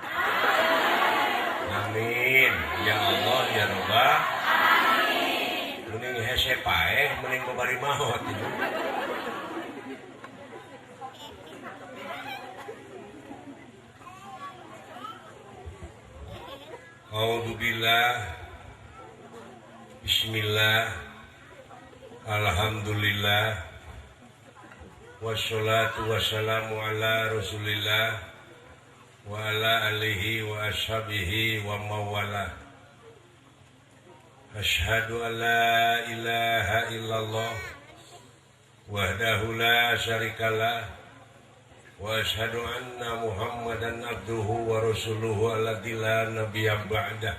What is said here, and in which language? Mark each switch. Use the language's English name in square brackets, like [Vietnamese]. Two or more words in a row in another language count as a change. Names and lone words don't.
[Arabic] آمين يا الله يا رباه [Sundanese] mending hese paeh mending babari maot [Arabic] أعوذ بالله بسم الله الحمد لله والصلاة والسلام على رسول الله وعلى آله وأصحابه ومن والاه. أشهد أن لا إله إلا الله وحده لا شريك له وأشهد أن محمدا عبده ورسوله الذي لا نبي بعده.